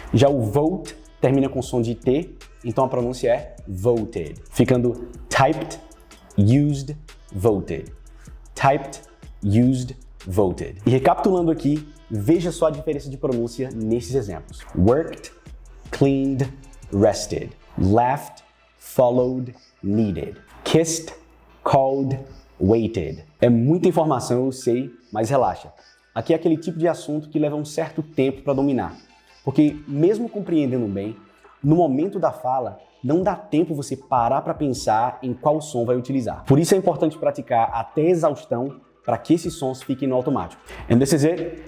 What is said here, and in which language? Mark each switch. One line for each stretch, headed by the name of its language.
Portuguese: Já o vote termina com som de T, então a pronúncia é voted, ficando
English: typed, used, voted. Typed, used, voted.
Portuguese: E recapitulando aqui, veja só a diferença de pronúncia nesses exemplos.
English: Worked, cleaned, rested. Laughed, followed, needed. Kissed, called, waited.
Portuguese: É muita informação, eu sei, mas relaxa. Aqui é aquele tipo de assunto que leva um certo tempo para dominar, porque mesmo compreendendo bem, no momento da fala, não dá tempo você parar para pensar em qual som vai utilizar. Por isso é importante praticar até exaustão para que esses sons fiquem no automático.
English: And this is it.